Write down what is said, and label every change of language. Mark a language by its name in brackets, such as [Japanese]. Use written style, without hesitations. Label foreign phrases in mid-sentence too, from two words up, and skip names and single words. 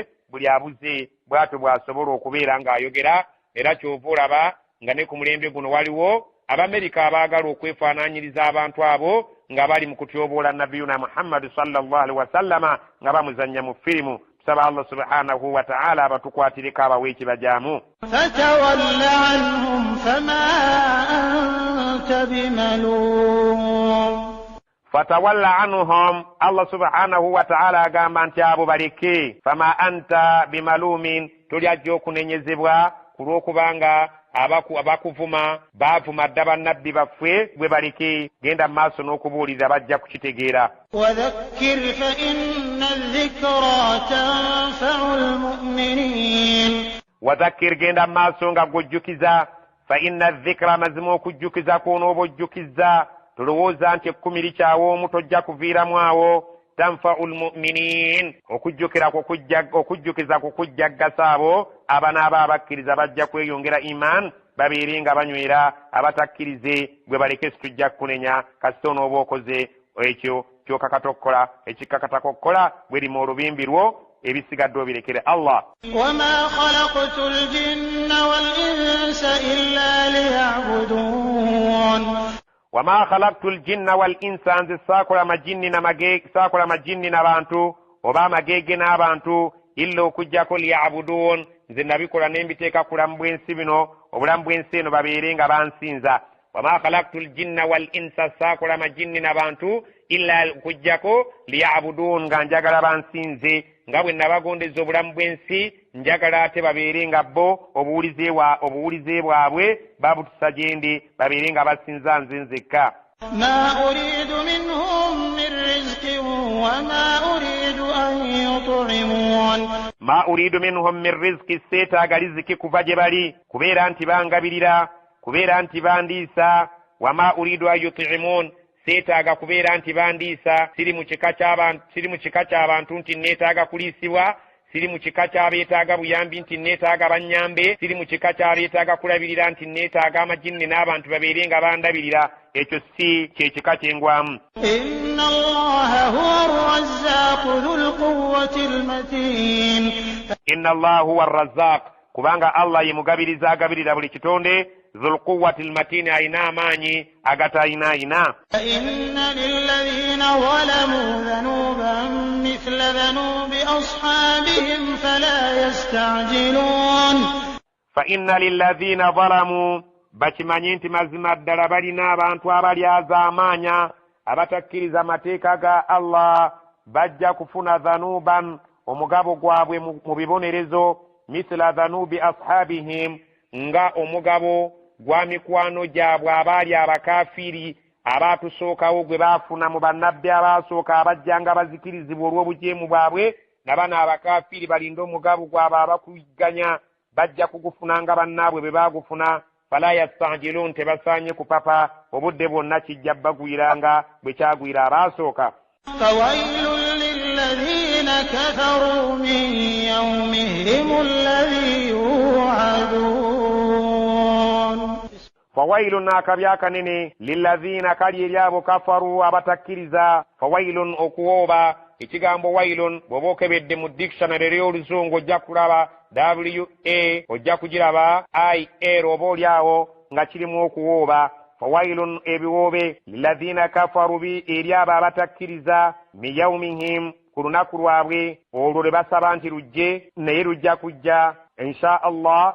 [Ganda] buli abuze bw'atyo bw'asobola okubeera ng'ayogera. era kyova olaba nga ne ku mulembe guno waliwo Abamerika abaagala okwefaanaanyiriza abantu abo nga bali mu kutyoboola nabiyuna Muhammad [Arabic] صلى الله عليه وسلم [Ganda] nga bamuzannya mu firimu. tusaba Allah [Arabic] سبحانه وتعالى [Ganda] abatukwatireko abawe ekibajaamu. [Arabic] فتول عنهم فما أنت بملوم. فتول عنهم, [Ganda] Allah [Arabic] سبحانه وتعالى [Ganda] agamba nti abo baleke. [Arabic] فما أنت بملوم, [Ganda] toli ajja okunenyezebwa kulw'okubanga abakuvuma baavuma dda bannabbi baffe bwe baleke. genda mu maaso n'okubuulirira bajja kukitegeera. [Arabic] وذكر فإن الذكرى تنفع المؤمنين. [Ganda] wadhakkir, genda mu maaso nga gwojjukiza. [Arabic] فإن الذكرى, [Ganda] mazima okujjukiza kw'onooba ojjukiza tolowooza nti ekkumi likyawo omu tojja kuviiramu awo. [Arabic] تنفع المؤمنين, [Ganda] okujjukiza kukujjaggasa abo abanaaba abakkiriza bajja kweyongera iman babeere nga banywera. abatakkirize gwe baleke situjja kunenya kasita onooba okoze ekyo kyokakatokkola ekikkakatakokkola bwerima olubimbi lwo ebisigadde obirekere Allah. [Arabic] وما خلقت الجن والإنس إلا ليعبدون. وما خلقت الجن والإنس, [Ganda] nze saakola majinni n'abantu oba amagege n'abantu illa okujjako liya'budun, nze nabikola ne mbiteeka kulamu bw'ensi bino, obulamu bw'ensi eno babeere nga bansinza. [Arabic] وما خلقت الجن والإنس, [Ganda] saakola majinni n'abantu illa okujjako liya'budun, nga njagala bansinze. nga bwe nabagondeza obulamu bw'ensi njagala ate babeere nga bo obuwulize bwabwe babutusa gye ndi babeere nga basinza nze nzekka. [Arabic] ما أريد منهم من رزق وما أريد أن يطعمون. ما أريد منهم من رزق, [Ganda] seetaaga riziki kuva gye bali kubeera nti bangabirira, kubeera nti bandiisa. [Arabic] وما أريد أن يطعمون, [Ganda] seetaaga kubeera nti bandiisa. siri mu kika ky'abantu nti neetaaga kuliisibwa, siri mu kika ky'abeetaaga buyambi nti neetaaga bannyambe, siri mu kika ky'abeetaaga kulabirira nti neetaaga amajinni n'abantu babeere nga bandabirira. ekyo si kyekika kyengwamu. [Arabic] إن الله هو الرزاق ذو القوة المتين. إن الله هو الرزاق, [Ganda] kubanga Allah ye mugabiriza agabirira buli kitonde. [Arabic] ذو القوة المتين, [Ganda] ayina amaanyi agatayinaayina. [Arabic] إن للذين ظلموا ذنوبا مثل ذنوب أصحابهم فلا يستعجلون. فإن للذين ظلموا, [Ganda] bakimanyi nti mazima ddala balina abantu abalyaza amaanya abatakkiriza mateeka ga Allah bajja kufuna dhanuban, omugabo gwabwe mu bibonerezo. [Arabic] مثل ذنوب أصحابهم, [Ganda] nga omugabo gwa mikwano gyabwe abaali abakafiiri abaatusookawo gwe baafuna mu bannabbi abaasooka abajjanga bazikirizibwa olw'obujeemu bwabwe. nabano abakafiiri balinda omugabo gwabwe abakugganya bajja kugufuna nga bannaabwe bwe baagufuna. [Arabic] فلا يستعجلون [Ganda] tebasanye kupapa obudde bwonna kijja bagwiranga bwe kyagwira abasooka. [Arabic] فويل للذين كفروا من يومهم الذي يوعدون. [Ganda] fawailun akabya kanene lilladhina kali eryabo kafaru abatakkiriza. fawailun okuwooba ekigambo wailun bw'oba okebedde mu dictionary ery'oluzungu ojja kulaba wa ojja kugiraba ir oba olyawo nga kirimu okuwooba. fawailun ebiwoobe [Arabic] للذين كفروا [Ganda] bi eryabo abatakkiriza [Arabic] من يومهم [Ganda] ku lunaku lwabwe olwo lwe basaba nti lujje naye lujja kujja [Arabic] إن شاء الله.